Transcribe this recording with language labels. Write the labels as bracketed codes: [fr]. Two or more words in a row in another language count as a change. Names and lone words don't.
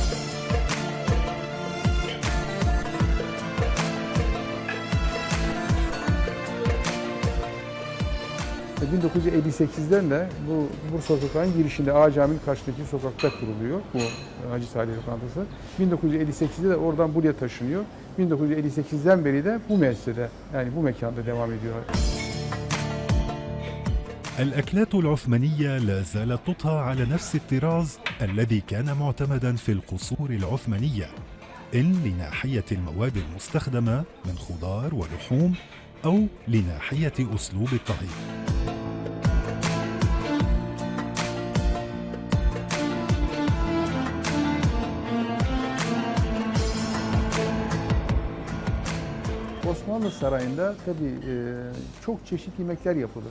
[tr] 1958'den de bu Bursa Sokağı'nın girişinde Ağa Camii'nin karşıdaki sokakta kuruluyor bu Hacı Salih Lokantası. 1958'de de oradan buraya taşınıyor. 1958'den beri de bu mescide, yani bu mekanda devam ediyor. [ar] الأكلات العثمانية لا زالت تطهى على نفس الطراز الذي كان معتمدا في القصور العثمانية، إن لناحية المواد المستخدمة من خضار ولحوم أو لناحية أسلوب الطهي. [tr] Osmanlı Sarayı'nda tabii çok çeşit yemekler yapılırdı.